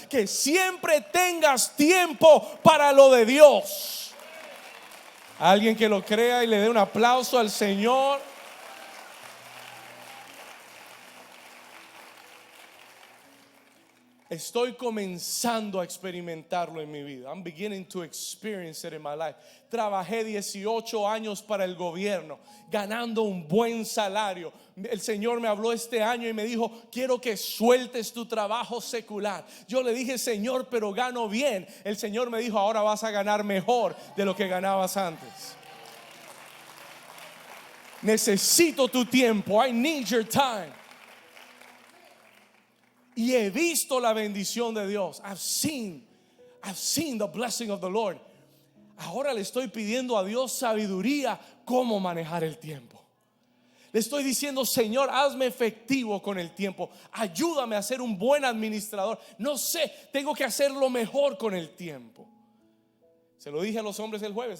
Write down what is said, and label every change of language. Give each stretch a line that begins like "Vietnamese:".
Spanish: Que siempre tengas tiempo para lo de Dios. Alguien que lo crea y le dé un aplauso al Señor. Estoy comenzando a experimentarlo en mi vida.
English: I'm beginning to experience it in my life.
Spanish: Trabajé 18 años para el gobierno, ganando un buen salario. El Señor me habló este año y me dijo: quiero que sueltes tu trabajo secular. Yo le dije: Señor, pero gano bien. El Señor me dijo: ahora vas a ganar mejor de lo que ganabas antes. Necesito tu tiempo.
English: I need your time.
Spanish: Y he visto la bendición de Dios.
English: I've seen the blessing of the Lord.
Spanish: Ahora le estoy pidiendo a Dios sabiduría cómo manejar el tiempo. Le estoy diciendo: Señor, hazme efectivo con el tiempo. Ayúdame a ser un buen administrador. No sé, tengo que hacerlo mejor con el tiempo. Se lo dije a los hombres el jueves.